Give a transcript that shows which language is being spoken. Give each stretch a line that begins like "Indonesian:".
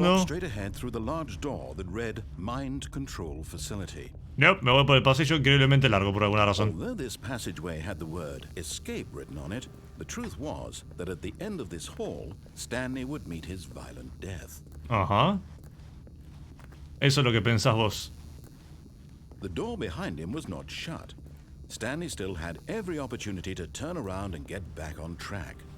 English: walked straight ahead through the large door that read Mind Control Facility.
Spanish: No, me voy por el pasillo increíblemente largo por alguna razón.
English: Although this passageway had the word escape written on it, the truth was that at the end of this hall, Stanley would meet his violent death.
Spanish: Ajá. Eso es lo que pensás vos.
English: The door behind him was not shut. Stanley still had every opportunity to turn around and get back on track.